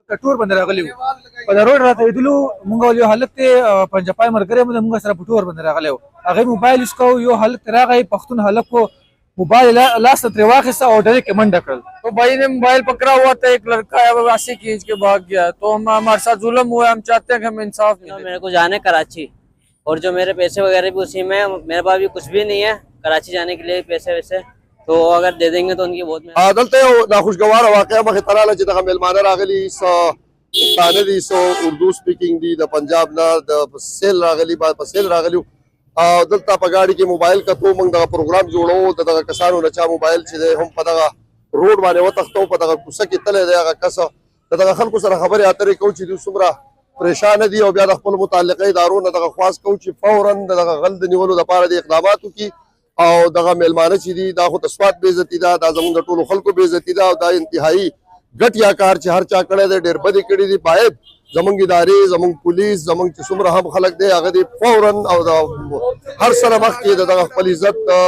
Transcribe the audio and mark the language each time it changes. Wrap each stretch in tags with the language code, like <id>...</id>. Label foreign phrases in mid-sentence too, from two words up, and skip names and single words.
<ps>टूर باندې راغلی و په دا روډ راته لیدلو مونږ ول یو هلک دی پنجپای ملګری مونږ سره په ټور باندې راغلی و هغه موبایل اسکو یو هلک راغی پښتون هلک کو موبایل لاس تر واخیسته او ډایرکټ منډه کړل</ps> <ur>تو بھائی نے موبائل پکڑا ہوا تھا، ایک لڑکا ہے وہ ایسے کھینچ کے بھاگ گیا. تو ہمارے ساتھ ظلم ہوا ہے، ہم چاہتے ہیں کہ ہمیں انصاف ملے. میرے کو جانا ہے کراچی اور جو میرے پیسے وغیرہ بھی اسی میں، میرے پاس بھی کچھ بھی نہیں ہے کراچی جانے کے لیے پیسے ویسے، تو اگر دے دیں گے تو ان کی بہت</ur> <ps>دلته یو ناخوشګوار واقعه مخې ته راغله چې دغه میلمانه راغلي پښتانه دي اردو سپیکینګ دي د پنجاب نه د سیل راغلي په سیل راغلي او دلته په ګاډي کې موبایل کتو موږ دغه پروګرام جوړو دغه کسانو نه چا موبایل چې هم په دغه روډ باندې وتښتو په دغه کوڅه کې تللی دی هغه کس دغه خلکو سره خبرې اترې کوو چې دوی څومره پریشان دي او بیا د خپل متعلقه ادارو نه دغه خواست کوو چې فورا دغه غل د نیولو لپاره د اقدامات وکړي او دغه میلمانه چې دي دا خو د سواد بې عزتي ده دا زموږ د ټولو خلکو بې عزتي ده او دا انتهایي ګټیا کار چې هر چا کړی دی ډېر بدې کړي دي باید زموږ ادارې زموږ پولیس زموږ چې څومره هم خلک دی هغه دې فورا او د هر سره مخکې د دغه خپل عزت</ps>